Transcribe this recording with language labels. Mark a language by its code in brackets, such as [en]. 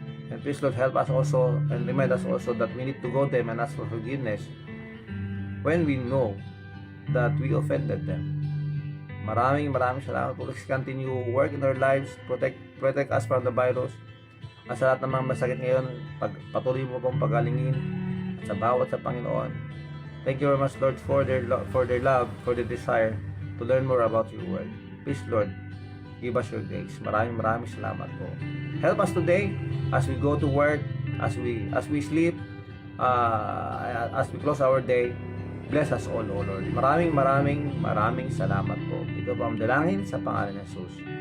[en] And please, Lord, help us also and remind us also that we need to go to them and ask for forgiveness when we know that we offended them. [tl] Maraming salamat po. [en] Please continue work in our lives. Protect us from the virus. [tl] At sa lahat ng mga masakit ngayon, patuloy mo pong pagalingin at sa bawat sa Panginoon. [en] Thank you very much, Lord, for their love, for their desire to learn more about your word. Please, Lord, give us your grace. [tl] Maraming salamat po. [en] Help us today as we go to work, as we sleep, as we close our day. Bless us all, O Lord. [tl] Maraming salamat po. Ito po ang dalangin sa pangalan ng Jesus.